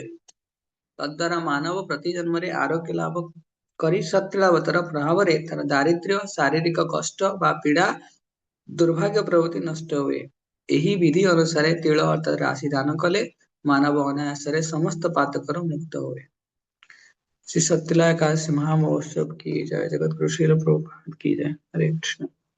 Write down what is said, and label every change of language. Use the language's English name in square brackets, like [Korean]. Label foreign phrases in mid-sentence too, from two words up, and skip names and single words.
[Odia] ତଦ୍ୱାରା ମାନବ ପ୍ରତି ଜନ୍ମରେ ଆରୋଗ୍ୟ ଲାଭ କରି ସତ୍ତିଳାବତର ପ୍ରଭାବରେ ତାର ଦାରିଦ୍ର୍ୟ ଶାରୀରିକ କଷ୍ଟ ବା ପୀଡ଼ା ଦୁର୍ଭାଗ୍ୟ ପ୍ରଭୃତି ନଷ୍ଟ ହୁଏ। ଏହି ବିଧି ଅନୁସାରେ ତିଳ ଅର୍ଥାତ ରାଶି ଦାନ କଲେ ମାନବ ଅନାୟାସରେ ସମସ୍ତ ପାତକରୁ ମୁକ୍ତ ହୁଏ। [Hindi] श्री सत्यला एकादशी महामहोत्सव की जय। जगत गुरु श्रील प्रभुपाद की जय। हरे कृष्ण।